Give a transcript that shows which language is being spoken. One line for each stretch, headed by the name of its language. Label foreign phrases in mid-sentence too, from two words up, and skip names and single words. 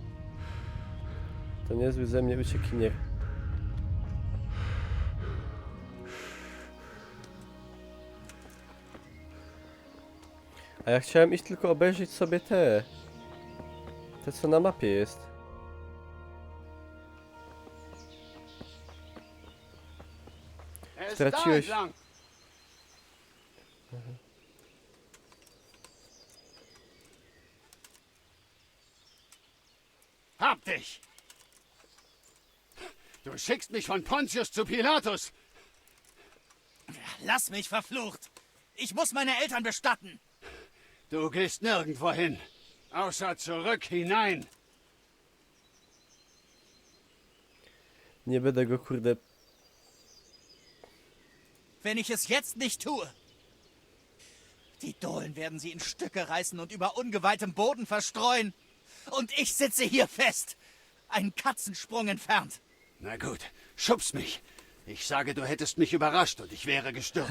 Polish: To niezły ze mnie uciekinier. A ja chciałem iść tylko obejrzeć sobie te... Te, co na mapie jest. Straciłeś...
German: Hab dich! Du schickst mich von Pontius zu Pilatus! Lass mich, verflucht! Ich muss meine Eltern bestatten! Du gehst nirgendwo hin, außer zurück hinein!
Polish: Nie będę go, kurde...
German: Wenn ich es jetzt nicht tue. Die Dohlen werden sie in Stücke reißen und über ungeweihtem Boden verstreuen. Und ich sitze hier fest. Einen Katzensprung entfernt. Na gut, schubst mich. Ich sage, du hättest mich überrascht und ich wäre gestürzt.